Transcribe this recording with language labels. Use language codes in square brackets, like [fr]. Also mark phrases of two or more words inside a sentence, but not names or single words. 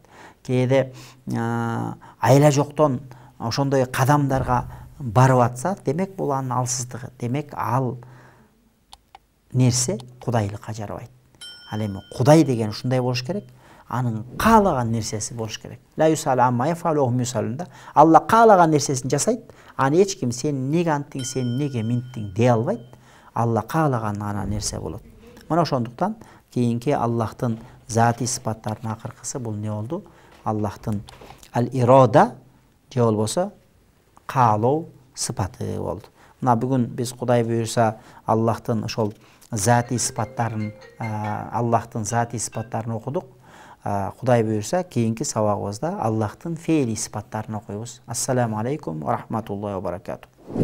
[ky] Кээде айла жоктон ошондой кадамдарга барып атса, демек бул анын алсыздыгы. Демек ал нерсе Кудайлыкка жарабайт. Ал эми Кудай деген ушундай болуш керек. Анын каалаган нерсеси болуш керек. [ar] لا يسأل عما يفعل وهم يسألون. [ky] Алла каалаган нерсесин жасайт. Аны эч ким сен неге анттың, сен неге минттиң дей албайт. Алла каалаган гана нерсе болот. Мына ошондуктан кийинки Аллахтын зати сыпаттарынын акыркысы бул не болду? Аллахтын ал-ирада же болбосо каалоо сыпаты болду. Мына бүгүн биз Кудай буйрса Аллахтын ошол зати сыпаттарын, Аллахтын зати сыпаттарын окудук. Кудай буйрса кийинки сабагыбызда Аллахтын фейли сыпаттарын окуйбуз. [ar] السلام عليكم ورحمة الله وبركاته.